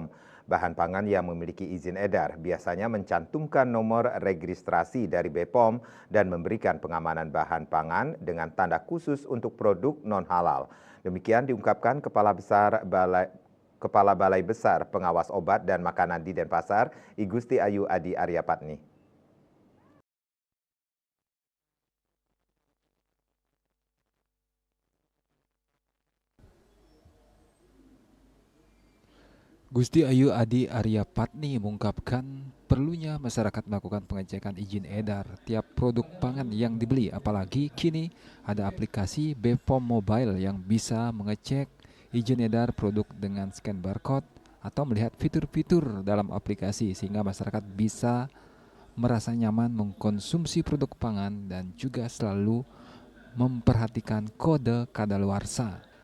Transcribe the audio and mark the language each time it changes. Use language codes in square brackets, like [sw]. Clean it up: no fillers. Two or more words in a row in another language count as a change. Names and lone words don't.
[id] Bahan pangan yang memiliki izin edar biasanya mencantumkan nomor registrasi dari BPOM dan memberikan pengamanan bahan pangan dengan tanda khusus untuk produk non-halal. Demikian diungkapkan Kepala Balai Besar Pengawas Obat dan Makanan di Denpasar, I Gusti Ayu Adi Aryapatni. Gusti Ayu Adi Aryapatni mengungkapkan perlunya masyarakat melakukan pengecekan izin edar tiap produk pangan yang dibeli, apalagi kini ada aplikasi BPOM Mobile yang bisa mengecek izin edar produk dengan [en] scan barcode [id] atau melihat fitur-fitur dalam aplikasi sehingga masyarakat bisa merasa nyaman mengkonsumsi produk pangan dan juga selalu memperhatikan kode kadaluarsa.